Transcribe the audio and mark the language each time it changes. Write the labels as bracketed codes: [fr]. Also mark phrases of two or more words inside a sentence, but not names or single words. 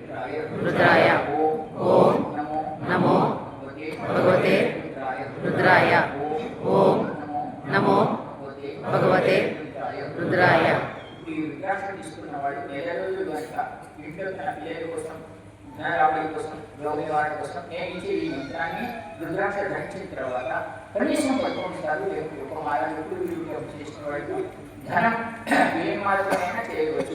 [sa] रुद्राय ओम नमो भगवते रुद्राय ओम नमो भगवते रुद्राय। [te] ఈ రుద్రాక్ష తీసుకున్న వాడు నెల రోజులు కనుక ఇంట్లో తన పిల్లల కోసం ధనరాబడి కోసం రోగి వాడి కోసం నేను ఇచ్చే ఈ మంత్రాన్ని రుద్రాక్ష ధరించిన తర్వాత కనీసం 11 సార్లు లేకపోతే ఒక మాల ఎప్పుడు చేసిన వాడు ధనం ఏ మార్గమైనా చేయవచ్చు.